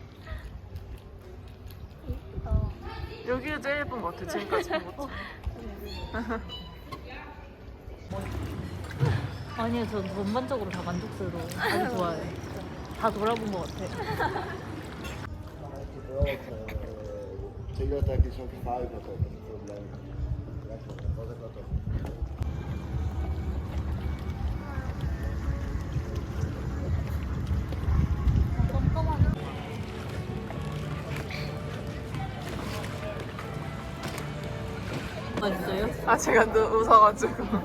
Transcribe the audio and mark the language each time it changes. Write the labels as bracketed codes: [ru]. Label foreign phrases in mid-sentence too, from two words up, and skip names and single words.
[ko] 예쁘다. 여기가 제일 예쁜 것 같아, 지금까지 본 것. 아니요, 전 전반적으로 다 만족스러워. 아주 좋아요. 다 돌아본 것 같아. [nl] Toyota X5 had ook een probleem. Wat ik dat ook. [ko] 맛있어요? 아, 제가 웃어가지고.